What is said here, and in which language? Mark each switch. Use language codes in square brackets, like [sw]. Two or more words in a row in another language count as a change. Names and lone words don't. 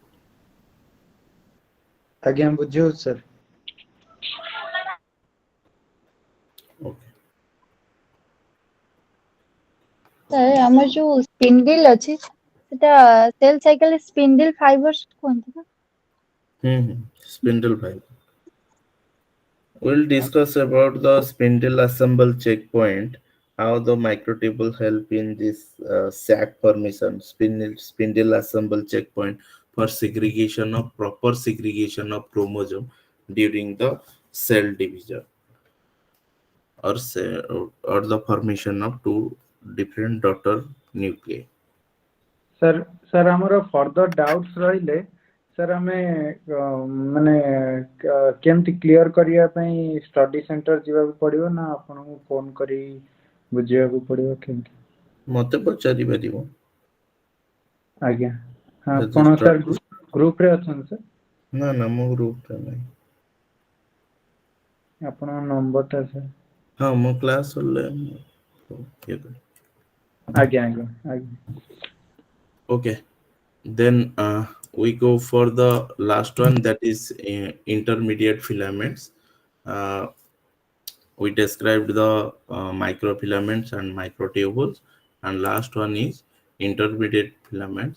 [or] ଆଜ୍ଞା ବୁଝି ହଉଛି sir. Okay. ସାର୍ ଆମର ଯୋଉ ସ୍ପିଣ୍ଡିଲ ଅଛି ସେଟା [en] cell cycle spindle fibers [or] କୁହନ୍ତି ନା? [en] Spindle fiber. We'll discuss about the spindle assemble checkpoint, how the microtubule help in this sac formation, spindle assemble checkpoint for segregation of proper segregation of chromosome during the cell division, or say, or the formation of two different daughter nuclei. [or] Sir ଆମର [en] further doubts [or] ରହିଲେ sir ଆମେ ମାନେ କେମିତି କ୍ଲିୟର କରିବା ପାଇଁ [en] study center [or] ଯିବାକୁ ପଡିବ ନା ଆପଣଙ୍କୁ ଫୋନ କରି ବୁଝିବାକୁ ପଡିବ କେମିତି? ମତେ ପଚାରି ପାରିବ। ଆଜ୍ଞା ଆପଣ sir ଗ୍ରୁପରେ ଅଛନ୍ତି sir? ନା ନା ମୋ ଗ୍ରୁପରେ ନାହିଁ। ଆପଣଙ୍କ ନମ୍ବରଟା sir? ହଁ ମୋ କ୍ଲାସ୍ ସରିଲେ ଆଜ୍ଞା ଆଜ୍ଞା ଆଜ୍ଞା। [en] Okay, then we go for the last one, that is intermediate filaments. uh, we described the microfilaments and microtubules, and last one is intermediate filaments.